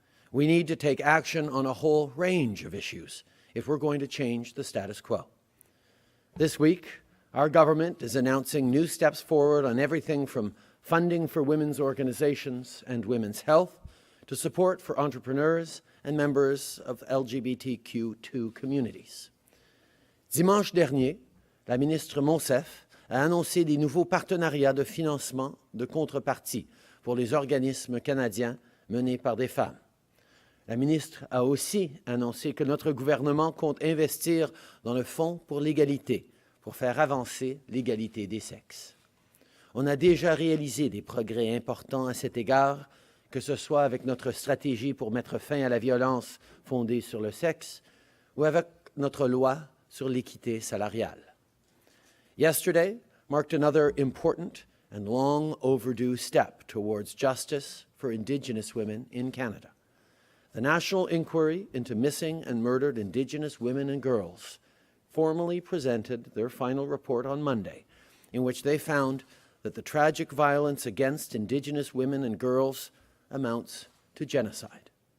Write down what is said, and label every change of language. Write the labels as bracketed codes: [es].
[en] We need to take action on a whole range of issues if we're going to change the status quo. This week, our government is announcing new steps forward on everything from funding for women's organizations and women's health to support for entrepreneurs and members of LGBTQ2 communities. [fr] Dimanche dernier, la ministre Monsef a annoncé des nouveaux partenariats de financement de contrepartie pour les organismes canadiens menés par des femmes. La ministre a aussi annoncé que notre gouvernement compte investir dans le Fonds pour l'égalité pour faire avancer l'égalité des sexes. On a déjà réalisé des progrès importants à cet égard, que ce soit avec notre stratégie pour mettre fin à la violence fondée sur le sexe ou avec notre loi sur l'équité salariale. [en] Yesterday marked another important and long overdue step towards justice for Indigenous women in Canada. The National Inquiry into Missing and Murdered Indigenous Women and Girls formally presented their final report on Monday, in which they found that the tragic violence against Indigenous women and girls amounts to genocide.